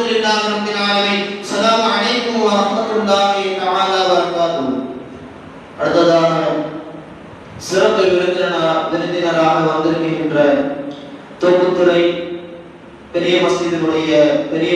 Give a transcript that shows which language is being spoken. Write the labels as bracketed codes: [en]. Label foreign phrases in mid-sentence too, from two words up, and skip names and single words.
[ar] لله رب العالمين. السلام عليكم ورحمة الله تعالى وبركاته. [ta] அடுத்ததாக சிறப்பு விருந்தினராக வந்திருக்கின்ற தோப்புத்துறை பெரிய மஸ்ஜிதினுடைய பெரிய